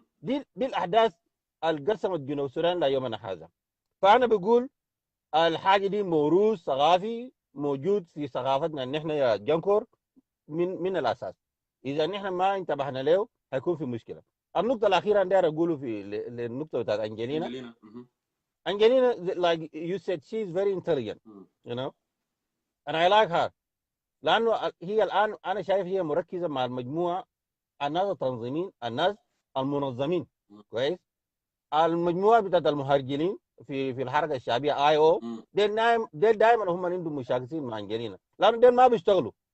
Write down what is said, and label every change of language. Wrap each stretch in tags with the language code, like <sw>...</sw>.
<ar>دي الاحداث اللي قسمت جنوب السودان ليومنا هذا. فانا بقول الحاجه دي موروث ثقافي موجود في ثقافتنا ان احنا يا جنكور من الاساس. اذا نحن ما انتبهنا له هيكون في مشكله. النقطه الاخيره اللي داير اقوله في النقطه بتاعت انجلينا.</ar> <en>Angelina, like you said, she's very intelligent, and I like her.</en> <ar>لأنه هي الآن أنا شايف هي مركزة مع المجموعة الناس التنظيمين، الناس المنظمين، كويس؟ المجموعة بتاعت المهرجلين في الحركة الشعبية IO ديل دائما هم عندهم مشاكسين مع أنجلينا، لأنه ديل ما بيشتغلوا،</ar>